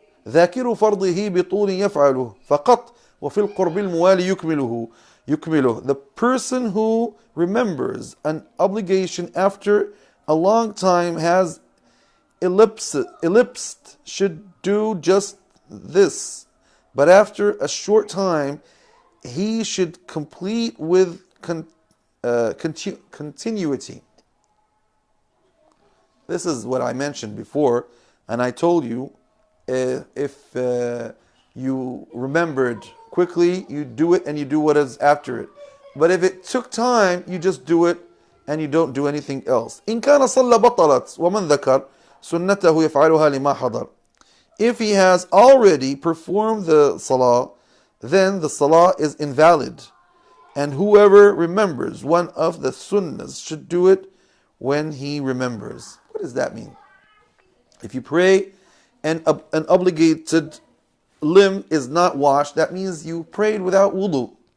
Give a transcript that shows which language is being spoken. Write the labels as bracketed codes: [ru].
[ar] ذاكر فرضه بطول يفعله فقط وفي القرب الموالي يكمله. [en] The person who remembers an obligation after a long time has ellipsed should do just this, but after a short time he should complete with continuity. This is what I mentioned before, and I told you, if you remembered quickly, you do it and you do what is after it. But if it took time, you just do it and you don't do anything else. [ar] إن كان صلى بطلت ومن ذكر سنته يفعلها لما حضر. [en] If he has already performed the salah, then the salah is invalid. And whoever remembers one of the sunnahs should do it when he remembers. What does that mean? If you pray and an obligated limb is not washed, that means you prayed without wudu.